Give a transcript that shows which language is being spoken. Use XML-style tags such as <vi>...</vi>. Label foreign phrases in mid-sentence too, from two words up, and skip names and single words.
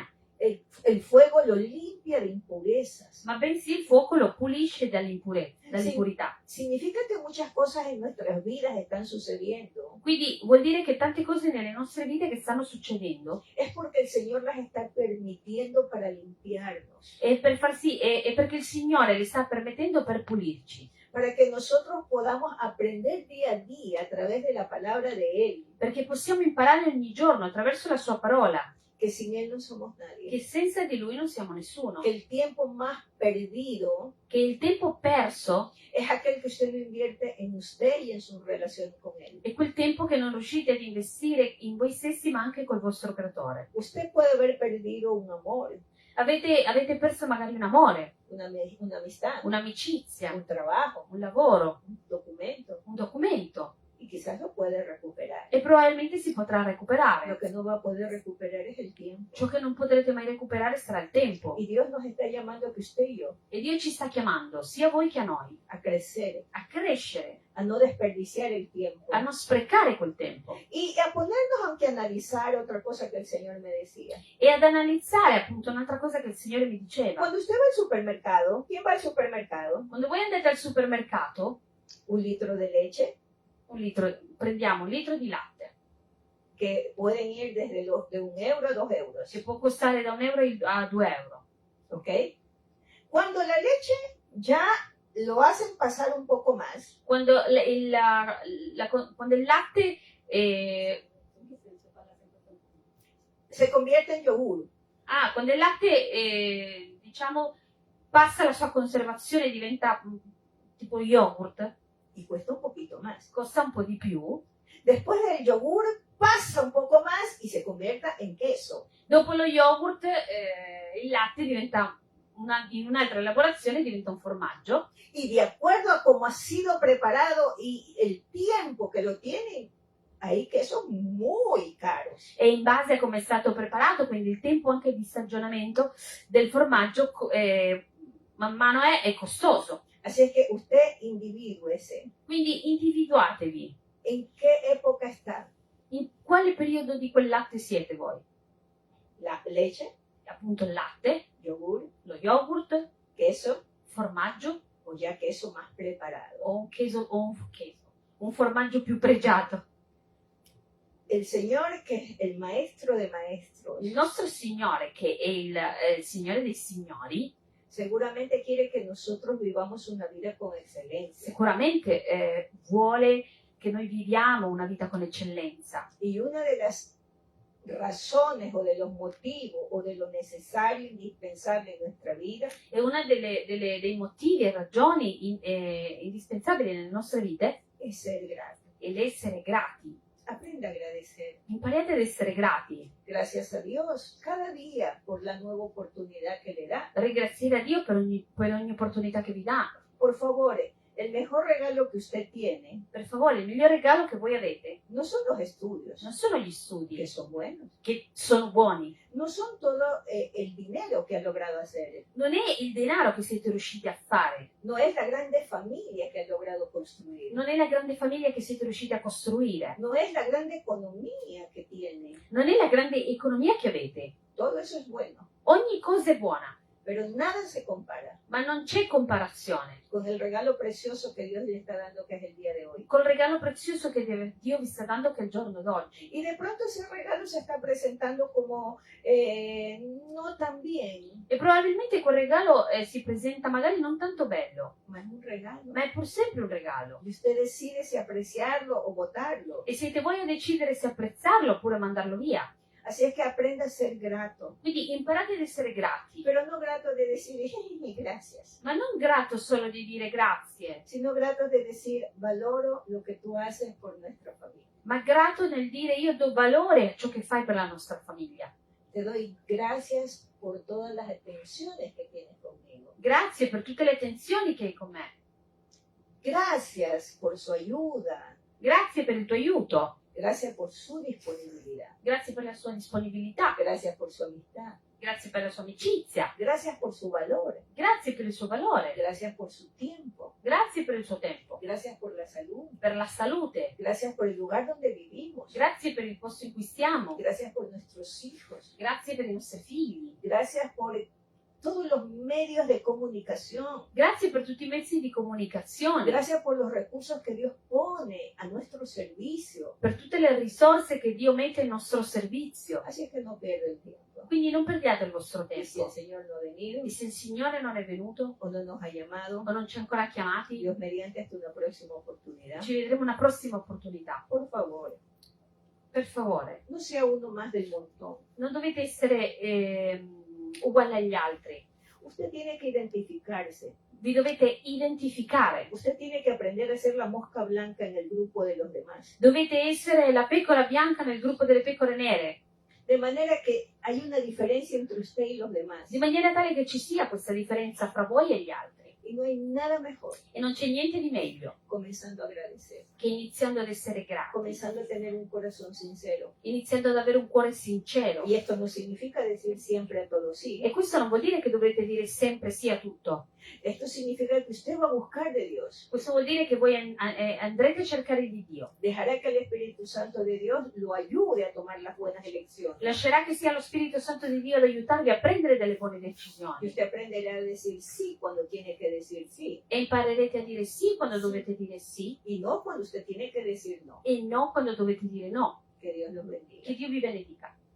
<es>El fuego lo limpia de impurezas.</es> <it>ma bensì il fuoco lo pulisce dall'impurità.</it> <es>Significa que muchas cosas en nuestras vidas están sucediendo.</es> <it>Quindi vuol dire che tante cose nelle nostre vite che stanno succedendo</it> <es>Es porque el Señor las está permitiendo para limpiarnos,</es> <it>è perché il Signore le sta permettendo per pulirci,</it> <es>para que nosotros podamos aprender día a día a través de la palabra de Él,</es> <it>perché possiamo imparare ogni giorno attraverso la sua parola</it> <es>que sin Él no somos nadie,</es> <it>che senza di Lui non siamo nessuno,</it> <es>que el tiempo más perdido</es> <it>che il tempo perso</it> <es>es aquel que usted no invierte en usted y en su relación con Él.</es> <it>è quel tempo che non riuscite ad investire in voi stessi ma anche col vostro creatore.</it> <es>Usted puede haber perdido un amor,</es> <it>Avete perso magari un amore,</it> <es>una amistad,</es> <it>un'amicizia,</it> <es>un trabajo,</es> <it>un lavoro,</it> <es>un documento,</es> <it>un documento</it> <es>y quizás lo puede recuperar.</es> <it>e probabilmente si potrà recuperare.</it> <es>Lo que no va a poder recuperar es el tiempo.</es> <it>Ciò che non potrete mai recuperare sarà il tempo.</it> <es>Y Dios nos está llamando a que usted y yo</es> <it>E Dio ci sta chiamando, sia a voi che a noi,</it> <es>a crecer,</es> <it>a crescere,</it> <es>a no desperdiciar el tiempo</es> <it>a non sprecare quel tempo</it> <es>y a ponernos aunque a analizar otra cosa que el Señor me decía.</es> <it>e ad analizzare appunto un'altra cosa che il Signore mi diceva.</it> <es>Cuando usted va al supermercado, ¿quién va al supermercado?</es> <it>Quando voi andate al supermercato,</it> <es>Un litro de leche,</es> <it>prendiamo un litro di latte,</it> <es>que pueden ir desde los de 1 euro a 2 euros,</es> <it>che può costare da 1 euro a 2 euro.</it> <es>¿ok? Cuando la leche ya lo hacen pasar un poco más,</es> <it>Quando quando il latte</it> <es>se convierte en yogur.</es> <it>quando il latte diciamo passa la sua conservazione e diventa tipo yogurt,</it> <es>Y cuesta un poquito más.</es> <it>costa un po' di più.</it> <es>Después del yogur pasa un poco más y se convierta en queso.</es> <it>Dopo lo yogurt il latte diventa in un'altra elaborazione diventa un formaggio</it> <es>Y de acuerdo a cómo ha sido preparado y el tiempo que lo tienen, hay quesos muy caros.</es> <it>e in base a come è stato preparato, quindi il tempo anche di stagionamento del formaggio man mano è costoso.</it> <es>Así es que usted individúese.</es> <it>Quindi individuatevi</it> <es>¿En qué época está?</es> <it>in quale periodo di quel latte siete voi.</it> <es>La leche,</es> <it>Appunto il latte,</it> <es>yogur,</es> <it>lo yogurt,</it> <es>queso</es> <it>formaggio</it> <es>o ya queso más preparado.</es> <it>o un formaggio più pregiato.</it> <es>El Señor, que es el maestro de maestros,</es> <it>Il nostro Signore, che è il Signore dei Signori,</it> <es>seguramente quiere que nosotros vivamos una vida con excelencia.</es> <it>sicuramente vuole che noi viviamo una vita con eccellenza.</it> <es>Y una de las razones o de los motivos o de lo necesario, indispensable en nuestra vida,</es> <it>E uno dei motivi e ragioni indispensabili nelle nostre vite</it> <es>es ser grato.</es> <it>è l'essere grati.</it> <es>Aprenda a agradecer.</es> <it>Impariate ad essere grati.</it> <es>Gracias a Dios cada día por la nueva oportunidad que le da.</es> <it>Ringraziare a Dio per ogni opportunità che vi dà.</it> <es>Por favor, el mejor regalo que usted tiene</es> <it>Per favore, il miglior regalo che voi avete</it> <es>no son los estudios,</es> <it>non sono gli</it> <es>que</es> <it>studi,</it> <es>son buenos,</es> <it>che sono buoni,</it> <es>no son todo el dinero que ha logrado hacer,</es> <it>non è il denaro che siete riusciti a fare,</it> <es>no es la grande familia que ha logrado construir,</es> <it>non è la grande famiglia che siete riusciti a costruire,</it> <es>no es la grande economía que tiene.</es> <it>non è la grande economia che avete.</it> <es>Todo eso es bueno,</es> <it>Ogni cosa è buona,</it> <es>pero nada se compara</es> <it>ma non c'è comparazione</it> <es>con el regalo precioso que Dios le está dando, que es el día de hoy.</es> <it>col regalo prezioso che Dio vi sta dando, che è il giorno d'oggi.</it> <es>Y de pronto ese regalo se está presentando como no tan bien,</es> <it>E probabilmente quel regalo si presenta magari non tanto bello,</it> <es>mas es un regalo.</es> <it>ma è pur sempre un regalo.</it> <es>Y usted decide si apreciarlo o botarlo.</es> <it>E siete voi a decidere se apprezzarlo oppure mandarlo via.</it> <es>Así es que aprenda a ser grato,</es> <it>Quindi imparate ad essere grati,</it> <es>pero no grato de decir gracias,</es> <it>ma non grato solo di dire grazie,</it> <es>sino grato de decir valoro lo que tú haces por nuestra familia.</es> <it>ma grato nel dire io do valore a ciò che fai per la nostra famiglia.</it> <es>Te doy gracias por todas las atenciones que tienes conmigo.</es> <it>Grazie per tutte le attenzioni che hai con me.</it> <es>Gracias por su ayuda.</es> <it>Grazie per il tuo aiuto.</it> <es>Gracias por su disponibilidad.</es> <it>Grazie per la sua disponibilità.</it> <es>Gracias por su amistad.</es> <it>grazie per la sua amicizia,</it> <es>gracias por su valor,</es> <it>grazie per il suo valore,</it> <es>gracias por su tiempo,</es> <it>grazie per il suo tempo,</it> <es>gracias por la salud,</es> <it>per la salute,</it> <es>gracias por el lugar donde vivimos,</es> <it>grazie per il posto in cui stiamo,</it> <es>gracias por nuestros hijos,</es> <it>grazie per i nostri figli,</it> <es>gracias por todos los medios de comunicación,</es> <it>grazie per tutti i mezzi di comunicazione,</it> <es>gracias por los recursos que Dios pone a nuestro servicio.</es> <it>per tutte le risorse che Dio mette in nostro servizio.</it> <es>Así es que no pierda el tiempo.</es> <it>Quindi non perdiate il vostro</it> <es>Y si el</es> <it>tempo.</it> <es>Señor no ha venido</es> <it>E se il Signore non è venuto</it> <es>o no nos ha llamado,</es> <it>o non ci ha ancora chiamati,</it> <es>Dios mediante hasta una próxima oportunidad.</es> <it>ci vedremo una prossima opportunità.</it> <es>Por favor,</es> <it>Per favore,</it> <es>no sea uno más del montón.</es> <it>non dovete essere uguali agli altri.</it> <es>Usted tiene que identificarse.</es> <it>Vi dovete identificare.</it> <es>Usted tiene que aprender a ser la mosca blanca en el grupo de los demás.</es> <it>Dovete essere la pecora bianca nel gruppo delle pecore nere,</it> <es>De manera que hay una diferencia entre usted y los demás.</es> <it>di maniera tale che ci sia questa differenza fra voi e gli altri.</it> <es>Y no hay nada mejor</es> <it>E non c'è niente di meglio</it> <es>comenzando a agradecer,</es> <it>che iniziando ad essere grati,</it> <es>comenzando a tener un corazón sincero.</es> <it>iniziando ad avere un cuore sincero.</it> <es>Y esto no significa decir siempre a todo sí.</es> <it>E questo non vuol dire che dovrete dire sempre sì a tutto.</it> <es>Esto significa que usted va a buscar de Dios.</es> <it>Questo vuol dire che voi andrete a cercare di Dio.</it> <es>Dejará que el Espíritu Santo de Dios lo ayude a tomar las buenas elecciones.</es> <it>Lascerà che sia lo Spirito Santo di Dio ad aiutarvi a prendere delle buone</it> <es>Y</es> <it>decisioni.</it> <es>usted aprenderá a decir sí cuando tiene que decir sí.</es> <it>E imparerete a dire sì quando dovete dire sì</it> <es>Y no cuando usted tiene que decir no.</es> <it>e no quando dovete dire no.</it> <es>Que Dios los bendiga.</es> <it>Che Dio vi benedica.</it>